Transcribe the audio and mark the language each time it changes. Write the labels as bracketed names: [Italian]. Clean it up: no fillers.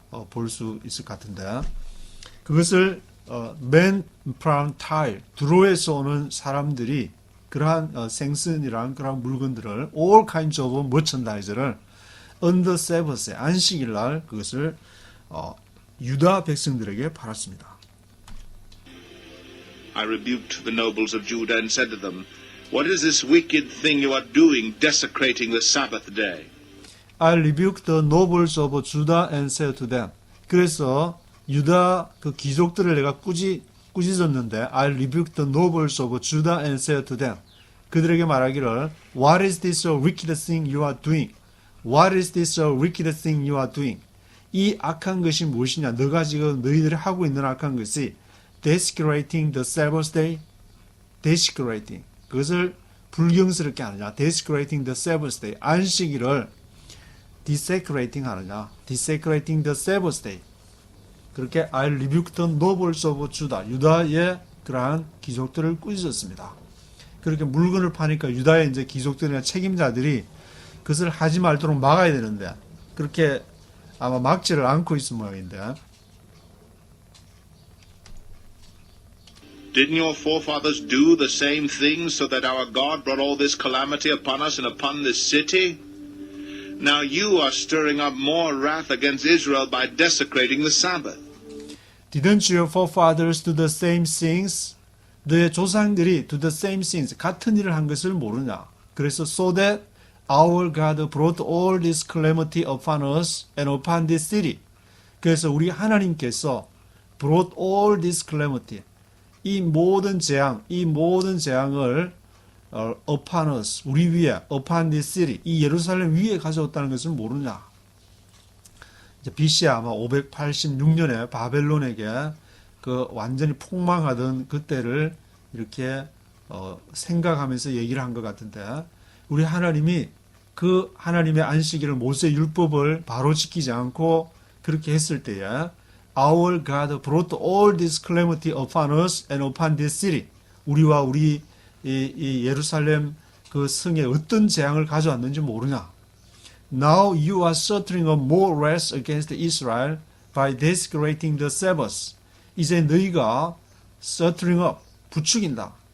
[Korean] 볼 수 있을 것 같은데, 그것을 맨 프람 타일 드로에서 오는 사람들이 그러한 생선이랑 그러한 물건들을 [English] all kinds of merchandise [Korean] 를 [English] on the Sabbath [Korean] 안식일 날 그것을 유다 백성들에게 팔았습니다. [English] I rebuked the nobles of Judah and said to them, What is this wicked thing you are doing, desecrating the Sabbath day? I rebuked the nobles of Judah and said to them. [Korean] 그래서 유다 그 귀족들을 내가 꾸짖었는데 [English] I rebuked the nobles of Judah and said to them. [Korean] 그들에게 말하기를 [English] What is this wicked thing you are doing? What is this wicked thing you are doing? [Korean] 이 악한 것이 무엇이냐? 너가 지금 너희들이 하고 있는 악한 것이 [English] desecrating the Sabbath day. desecrating. [Korean] 그것을 불경스럽게 하느냐? [English] desecrating the Sabbath day. [Korean] 안식일을 desecrating 하느냐? [English] desecrating the Sabbath day. [Korean] 그렇게 [English] I rebuked the nobles of Judah. [Korean] 유다의 그러한 귀족들을 꾸짖었습니다. 그렇게 물건을 파니까 유다의 이제 귀족들이나 책임자들이 그것을 하지 말도록 막아야 되는데 그렇게 아마 막지를 않고 있을 모양인데. [English] Didn't your forefathers do the same thing so that our God brought all this calamity upon us and upon this city? Now you are stirring up more wrath against Israel by desecrating the Sabbath. Didn't your forefathers do the same things? [Korean] 너의 조상들이 [English] do the same things, [Korean] 같은 일을 한 것을 모르냐? 그래서 [English] so that our God brought all this calamity upon us and upon this city. [Korean] 그래서 우리 하나님께서 [English] brought all this calamity, [Korean] 이 모든 재앙을 [English] upon us, [Korean] 우리 위에, [English] upon this city, [Korean] 이 예루살렘 위에 가져왔다는 것을 모르냐? 이제 BC 아마 586년에 바벨론에게 그 완전히 폭망하던 그때를 이렇게 생각하면서 얘기를 한 것 같은데, 우리 하나님이 그 하나님의 안식일을 모세 율법을 바로 지키지 않고 그렇게 했을 때에 [English] Our God brought all this calamity upon us and upon this city. [Korean] 우리와 우리 이 예루살렘 그 성에 어떤 재앙을 가져왔는지 모르냐? [English] Now you are stirring up more wrath against Israel by desecrating the Sabbath. [Korean] 이제 너희가 [English] stirring up, [Korean] 부추긴다.